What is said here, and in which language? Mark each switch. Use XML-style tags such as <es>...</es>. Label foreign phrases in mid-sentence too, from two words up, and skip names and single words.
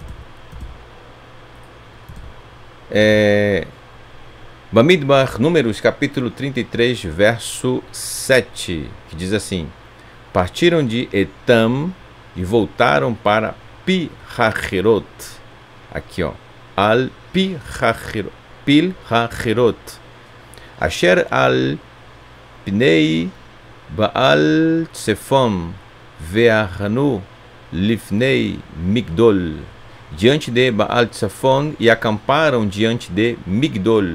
<pt>Bamidbar, Números, capítulo 33, verso 7, que diz assim: partiram de Etam e voltaram para Pi-Hahirot. Aqui, ó.</pt> <he>על פי החירת. Pil-Hahirot. אשר על פני בעל צפן ויחנו לפני מגדל.</he> <pt>Diante de Baal Tsefon, e acamparam diante de Migdol.</pt>